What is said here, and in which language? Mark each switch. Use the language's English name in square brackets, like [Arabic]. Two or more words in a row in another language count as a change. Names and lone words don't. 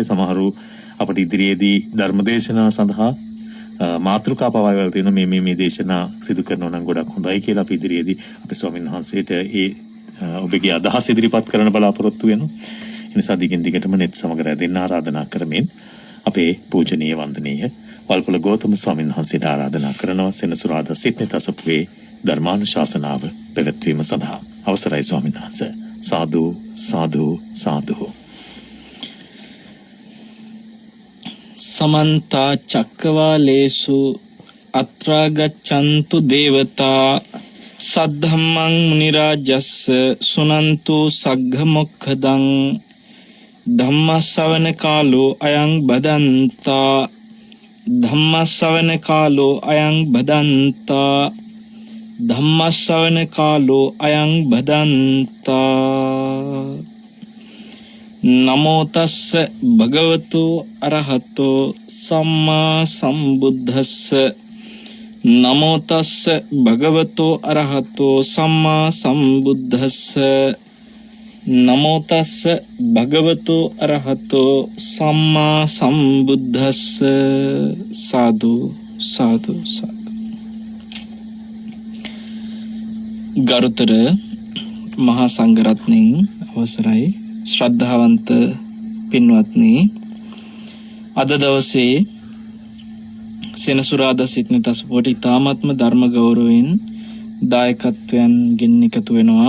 [Sinhala] සමහරු අපිට ඉදිරියේදී ධර්මදේශනා සඳහා මාතෘකා පවාවල් තියෙන මේ දේශනා සිදු කරනවා නම් ගොඩක් හොඳයි කියලා අපි ඉදිරියේදී අපේ ස්වාමීන් වහන්සේට ඔබගේ අදහස් ඉදිරිපත් කරන්න බලාපොරොත්තු වෙනවා. ඒ නිසා දිගින් දිගටම net සමග රැඳෙන්න ආරාධනා කරමින් අපේ පූජනීය වන්දනීය වල්පොල ගෞතම ස්වාමීන් වහන්සේට ආරාධනා කරනවා සෙනසුරාදා සිඩ්නි තසපුවේ ධර්මානුශාසනාව පැවැත්වීම සඳහා. අවසරයි ස්වාමීන් වහන්සේ. [Pali] साधु साधु साधु. समन्ता चक्रवालेषु अत्रा गच्छन्तु देवता सद्धम्मं मुनिराजस्य सुनन्तु सग्घमुखदं धम्मश्रवण कालो अयं बदन्ता धम्मश्रवण कालो अयं बदन्ता ධම්මස්සවන කාලෝ අයං බදන්තා. නමෝ තස්ස භගවතු අරහතෝ සම්මා සම්බුද්දස්ස. නමෝ තස්ස භගවතු අරහතෝ සම්මා සම්බුද්දස්ස. නමෝ තස්ස භගවතු අරහතෝ සම්මා සම්බුද්දස්ස. සාදු සාදු සාදු. [Sinhala] ගරුතර මහා සංඝරත්නයන් අවසරයි ශ්‍රද්ධාවන්ත පින්වත්නි, අද දවසේ සෙනසුරාදා සිඩ්නි තසපුවට ඉතාමත්ම ධර්ම ගෞරවයෙන් දායකත්වයන් ගෙන එකතු වෙනවා.